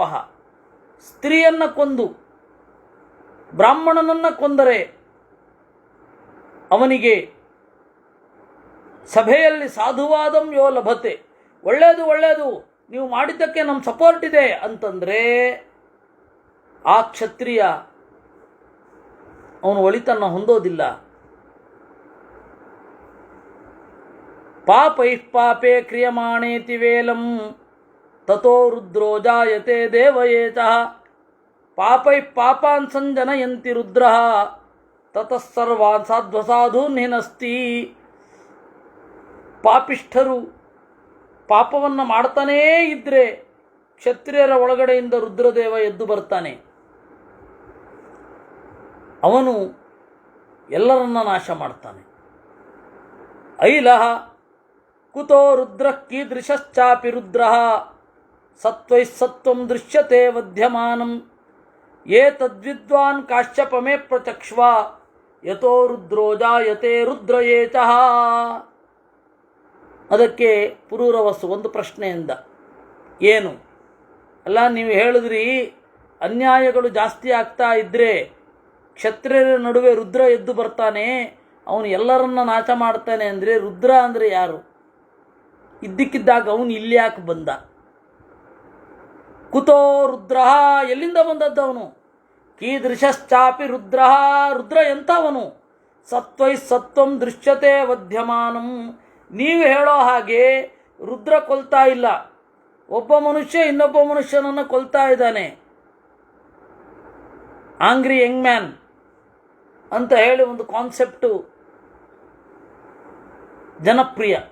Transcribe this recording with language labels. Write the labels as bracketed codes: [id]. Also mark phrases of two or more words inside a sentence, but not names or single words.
[kn] ಸ್ತ್ರೀಯನ್ನು ಕೊಂದು ಬ್ರಾಹ್ಮಣನನ್ನು ಕೊಂದರೆ ಅವನಿಗೆ ಸಭೆಯಲ್ಲಿ [sa] ಸಾಧುವಾದಂ ಯೋ ಲಭತೆ, [kn] ಒಳ್ಳೆಯದು ಒಳ್ಳೆಯದು, ನೀವು ಮಾಡಿದ್ದಕ್ಕೆ ನಮ್ಮ ಸಪೋರ್ಟ್ ಇದೆ ಅಂತಂದರೆ ಆ ಕ್ಷತ್ರಿಯ ಅವನು ಒಳಿತನ್ನು ಹೊಂದೋದಿಲ್ಲ. [sa] ಪಾಪೈ ಪಾಪೇ ಕ್ರಿಯಮಾಣೇತಿ ವೇಲಂ ತಥೋ ರುದ್ರೋ ಜಾಯತೆ ದೇವಯೇತಃ. ಪಾಪೈ ಪಾಪಾನ್ ಸಂಜನಯಂತಿ ರುದ್ರಃ ತತಃ ಸರ್ವಾನ್ ಸಾಧ್ವಸಾಧೂನ್ ಹಿನಸ್ತಿ. [kn] ಪಾಪಿಷ್ಠರು ಪಾಪವನ್ನು ಮಾಡ್ತಾನೇ ಇದ್ದರೆ ಕ್ಷತ್ರಿಯರ ಒಳಗಡೆಯಿಂದ ರುದ್ರದೇವ ಎದ್ದು ಬರ್ತಾನೆ. ಅವನು ಎಲ್ಲರನ್ನ ನಾಶ ಮಾಡ್ತಾನೆ. [sa] ಐಲಃ ಕುತೋ ರುದ್ರ ಕೀದೃಶ್ಚಾಪಿ ರುದ್ರ ಸತ್ವೈ ಸತ್ವಂ ದೃಶ್ಯತೆ ವಧ್ಯಮಾನಂ ಏತದ್ವಿದ್ವಾನ್ ಕಾಶ್ಯಪಮೇ ಪ್ರಚಕ್ಷ್ವ ಯತೋ ರುದ್ರೋ ಜಾಯತೆ ರುದ್ರಯೇಚಃ. [kn] ಅದಕ್ಕೆ ಪುರೂರವಸ್ಸು ಒಂದು ಪ್ರಶ್ನೆಯಿಂದ, ಏನು ಅಲ್ಲ ನೀವು ಹೇಳಿದ್ರಿ ಅನ್ಯಾಯಗಳು ಜಾಸ್ತಿ ಆಗ್ತಾ ಇದ್ದರೆ ಕ್ಷತ್ರಿಯರ ನಡುವೆ ರುದ್ರ ಎದ್ದು ಬರ್ತಾನೆ, ಅವನು ಎಲ್ಲರನ್ನ ನಾಶ ಮಾಡ್ತಾನೆ ಅಂದರೆ ರುದ್ರ ಅಂದರೆ ಯಾರು? ಇದ್ದಕ್ಕಿದ್ದಾಗ ಅವನು ಇಲ್ಲಿ ಯಾಕೆ ಬಂದ? [sa] ಕುತೋ ರುದ್ರ, [kn] ಎಲ್ಲಿಂದ ಬಂದದ್ದು ಅವನು? [sa] ಕೀದೃಶ್ಚಾಪಿ ರುದ್ರ, [kn] ರುದ್ರ ಎಂಥವನು? [sa] ಸತ್ವೈ ಸತ್ವಂ ದೃಶ್ಯತೆ ವಧ್ಯಮಾನಂ. [kn] ನೀವು ಹೇಳೋ ಹಾಗೆ ರುದ್ರ ಕೊಲ್ತಾ ಇಲ್ಲ, ಒಬ್ಬ ಮನುಷ್ಯ ಇನ್ನೊಬ್ಬ ಮನುಷ್ಯನನ್ನು ಕೊಲ್ತಾ ಇದ್ದಾನೆ. [en] angry young man [kn] ಅಂತ ಹೇಳಿ ಒಂದು ಕಾನ್ಸೆಪ್ಟು ಜನಪ್ರಿಯ.